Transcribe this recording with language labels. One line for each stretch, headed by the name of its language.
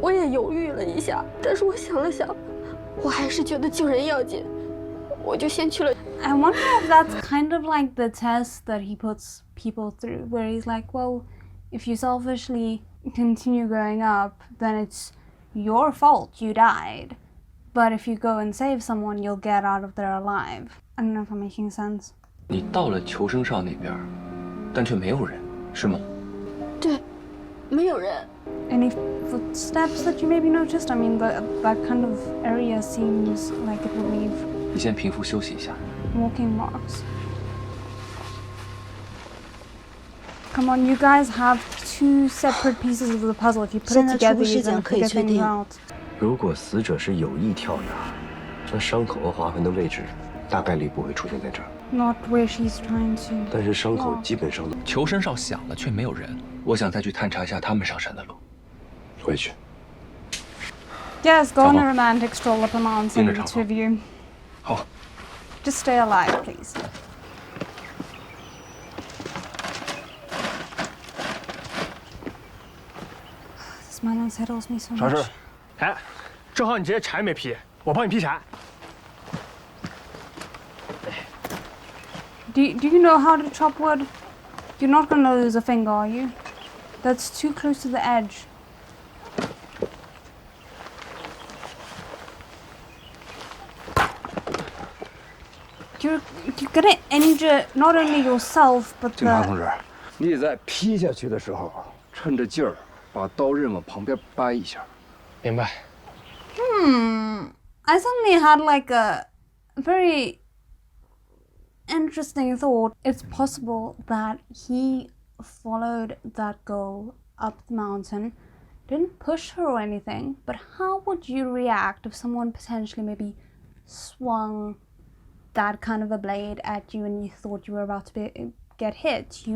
Chinese: 我也犹豫了一下，但是我想了想，我还是觉得救人要紧。我就先去了。
English: I wonder if that's kind of like the test that he puts people through, where he's like, well, if you selfishly continue going up, then it's your fault you died. But if you go and save someone, you'll get out of there alive. I don't know if I'm making sense.
Chinese: 你到了求生哨那边，但却没有人，是吗？对，没有人。
English: Any footsteps that you maybe noticed? I mean, that kind of area seems like it would leave
Chinese: 你先平复休息一下。
English: walking marks. Come on, you guys have two separate pieces of the puzzle. If you put it together, you're gonna figure things out.
Chinese: 如果死者是有意跳崖，那伤口和划痕的位置大概率不会出现在这儿。
English: Not where she's trying to.
Chinese: 但是伤口基本上都。求生哨响了，却没有人。我想再去探查一下他们上山的路。回去。
English: Yes, go on a romantic stroll up a mountain, the two of you.
Chinese: 好。
English: Just stay alive, please. This man unsettles me so much.
Chinese: 啥事？哎，正好你这些柴没劈，我帮你劈柴。
English: Do you know how to chop wood? You're not gonna lose a finger, are you? That's too close to the edge. You're gonna injure not only yourself but
Chinese: 警察
English: the.
Chinese: 同志，你在劈下去的时候，趁着劲儿把刀刃往旁边掰一下。明白。
English: I suddenly had like a very interesting thought. It's possible that he followed that girl up the mountain, didn't push her or anything, but how would you react if someone potentially maybe swung that kind of a blade at you and you thought you were about to get hit?